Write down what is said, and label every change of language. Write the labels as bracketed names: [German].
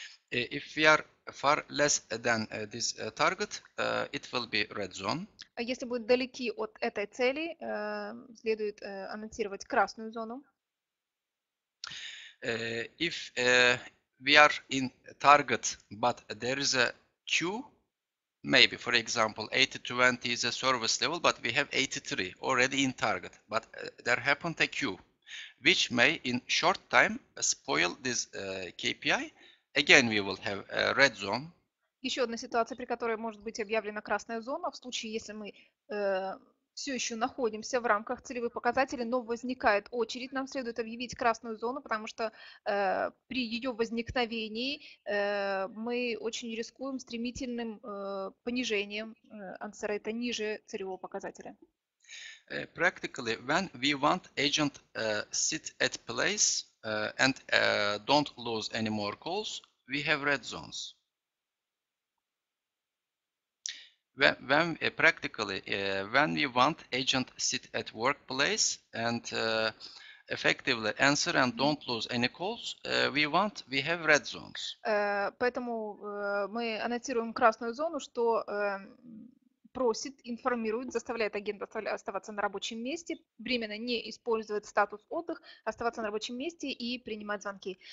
[English] If we are far less than this target, it will be red zone. [Russian] Если будут далеки от этой цели, следует аннотировать красную зону. [English] If we are in target, but there is a queue, maybe, for example, 80-20 is a service level, but we have 83 already in target, but there happened a queue, which may in short time spoil this KPI. Again, we will have a red zone. [Russian] Еще одна ситуация, при которой может быть объявлена красная зона, в случае, если мы все еще находимся в рамках целевых показателей, но возникает очередь, нам следует объявить красную зону, потому что при ее возникновении мы очень рискуем стремительным понижением answer rate ниже целевого показателя. [English] Practically, when we want agent sit at place and don't lose any more calls, we have red zones. Practically, when we want agent sit at workplace and effectively answer and don't lose any calls, we have red zones. [Russian] Поэтому мы аннотируем красную зону, что просит, информирует, заставляет агента оставаться на рабочем месте, временно не использовать статус отдых, оставаться на рабочем месте и принимать звонки.